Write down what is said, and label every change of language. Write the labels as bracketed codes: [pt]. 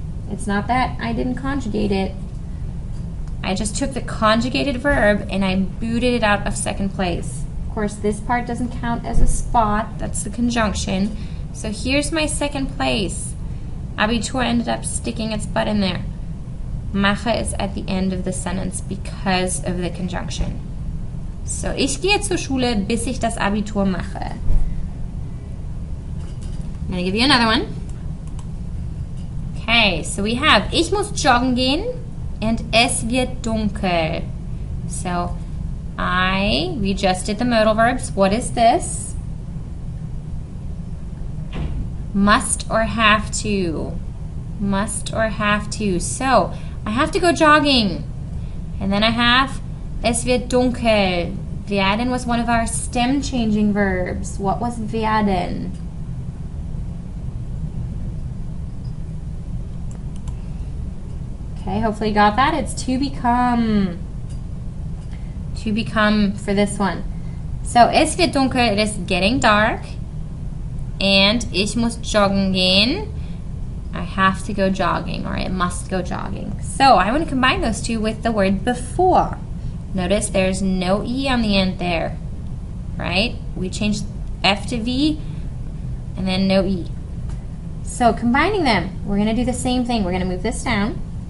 [en] It's not that I didn't conjugate it. I just took the conjugated verb and I booted it out of second place. Of course, this part doesn't count as a spot. That's the conjunction. So here's my second place. Abitur ended up sticking its butt in there. Mache is at the end of the sentence because of the conjunction. [de] So, ich gehe zur Schule, bis ich das Abitur mache. [en] I'm going to give you another one. Okay, so we have, [de] ich muss joggen gehen and es wird dunkel. [en] So, we just did the modal verbs. What is this? Must or have to. Must or have to. So, I have to go jogging. And then I have, [de] es wird dunkel. [en] Werden was one of our stem changing verbs. What was werden? Okay, hopefully you got that. It's to become. To become for this one. So, [de] es wird dunkel, [en] it is getting dark. [de] And ich muss joggen gehen. [en] I have to go jogging, or I must go jogging. So, I want to combine those two with the word before. Notice there's no E on the end there, right? We changed F to V, and then no E. So, combining them, we're going to do the same thing. We're going to move this down.